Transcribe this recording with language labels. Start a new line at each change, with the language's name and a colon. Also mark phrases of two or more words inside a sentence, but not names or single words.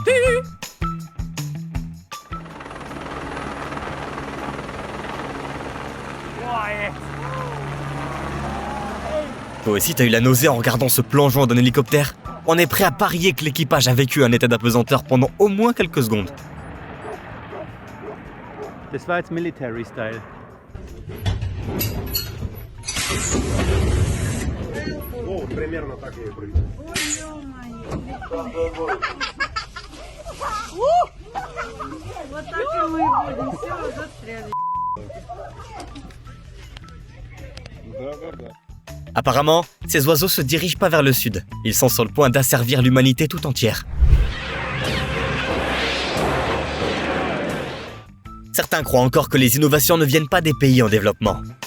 French: Toi aussi, t'as eu la nausée en regardant ce plongeon d'un hélicoptère? On est prêt à parier que l'équipage a vécu un état d'apesanteur pendant au moins quelques secondes.
German: Das war jetzt
English: military style.
Russian: Ну, примерно так я и прыгну. Вот так и мы будем. Все, застряли.
French: Apparemment, ces oiseaux se dirigent pas vers le sud. Ils sont sur le point d'asservir l'humanité tout entière. Certains croient encore que les innovations ne viennent pas des pays en développement.